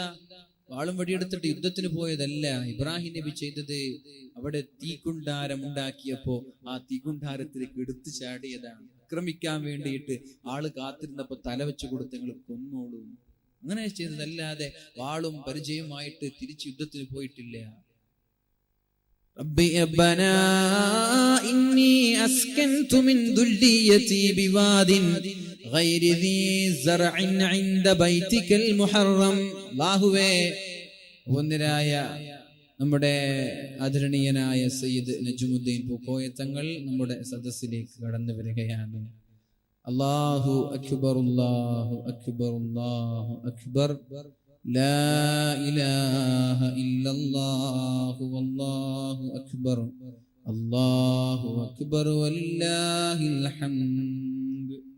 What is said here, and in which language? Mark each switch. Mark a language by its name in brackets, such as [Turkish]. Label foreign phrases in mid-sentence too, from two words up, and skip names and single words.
[Malayalam] വാളും വടിയെടുത്തിട്ട് യുദ്ധത്തിന് പോയതല്ല. ഇബ്രാഹിം നബി ചെയ്തത് അവിടെ തീക്കുണ്ടാരം ഉണ്ടാക്കിയപ്പോ ആ തീക്കുണ്ടാരത്തിലേക്ക് എടുത്തു ചാടിയതാണ്. ആക്രമിക്കാൻ വേണ്ടിയിട്ട് ആള് കാത്തിരുന്നപ്പോ തല വെച്ച് കൊടുത്ത് നിങ്ങൾ കൊന്നോളൂ, അങ്ങനെ ചെയ്തതല്ലാതെ വാളും പരിചയമായിട്ട് തിരിച്ച് യുദ്ധത്തിന് പോയിട്ടില്ല. [Arabic] ربنا إني أسكنت من ذريتي بواد غير ذي زرع عند بيتك المحرم. [Malayalam] അല്ലാഹുവേ, ഒന്നിരായ നമ്മുടെ ആദരണീയനായ സയ്യിദ് നജ്മുദ്ദീൻ പൂക്കോയ തങ്ങൾ നമ്മുടെ സദസ്സിലേക്ക് കടന്നു വരികയാണ്. [Arabic] الله أكبر، الله أكبر، الله أكبر. لا إله إلا الله والله أكبر، الله أكبر ولله الحمد.